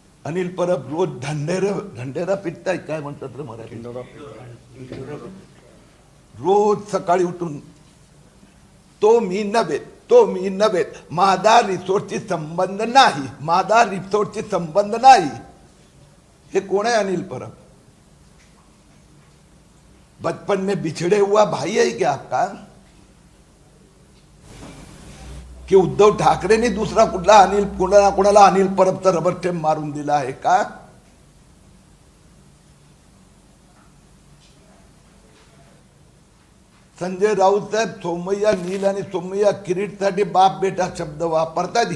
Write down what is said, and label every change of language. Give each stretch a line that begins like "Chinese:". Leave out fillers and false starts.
Marathi: अनिल परब रोज ढंढेरा पिटताय, काय म्हणतात रे मराठी, रोज सकाळी उठून तो मी नव्हे, माझा रिसोर्टची संबंध नाही. हे कोण आहे अनिल परब?
Hindi: बचपन में बिछड़े हुआ भाई है क्या आपका?
Marathi: कि उद्धव ठाकरेंनी दुसरा कुणाला अनिल परबचा रबर स्टॅम्प मारून दिला आहे का? संजय राऊत साहेब सोमय्या नील आणि सोमय्या किरीट साठी बाप बेटा शब्द वापरतात.